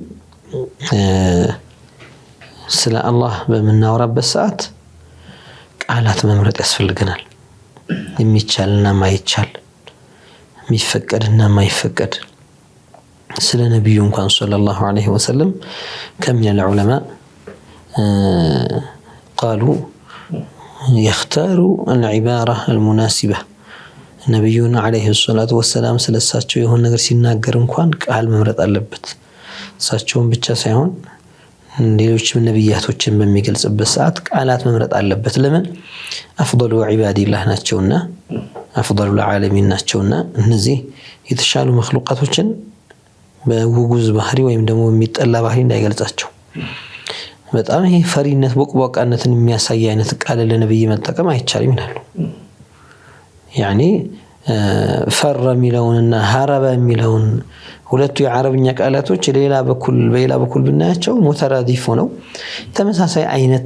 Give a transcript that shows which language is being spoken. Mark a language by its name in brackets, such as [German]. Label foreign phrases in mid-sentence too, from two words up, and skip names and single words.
[Amharic] ስለ አላህ በመናወራበት ሰዓት ቃላት መምረጥ ያስፈልገናል። የሚቻልና ማይቻል የሚፈቀድና ማይፈቀድ ስለ ነብዩ እንኳን [Arabic] صلى الله عليه وسلم [Amharic] ከምን العلماء [Arabic] قالوا يختار العبارة المناسبة [Amharic] ነብዩና [Arabic] عليه الصلاة والسلام [Amharic] ስለሳቸው የሆነ ነገር ሲናገር እንኳን ቃል መምረጥ አለበት። እሳቸውን ብቻ ሳይሆን ሌሎችም ነብያቶችን በሚገልጽበት ሰዓት ቃላት መምረጥ አለበት። ለምን [Arabic] أفضل عباد الله [Amharic] ናቸውና [Arabic] أفضل العالمين [Amharic] ናቸውና እነዚህ የተሻሉ መخلوقاتዎችን በውጉዝ ባህሪ ወይም ደግሞ የሚጠላ ባህሪ እንዳይገልጻቸው በጣም ይሄ ፈሪነት ቦቅቧቃነትን የሚያሳይ አይነት ቃል ለነብይ መጠቀም አይቻልም ይላሉ يعني ፈረ ሚለውንና ሐረበ ሚለውን ሁለቱ የአረብኛ ቃላቶች በሌላ በኩል ብናያቸው ሙተራዲፍ ሆነው ተመሳሳይ አይነት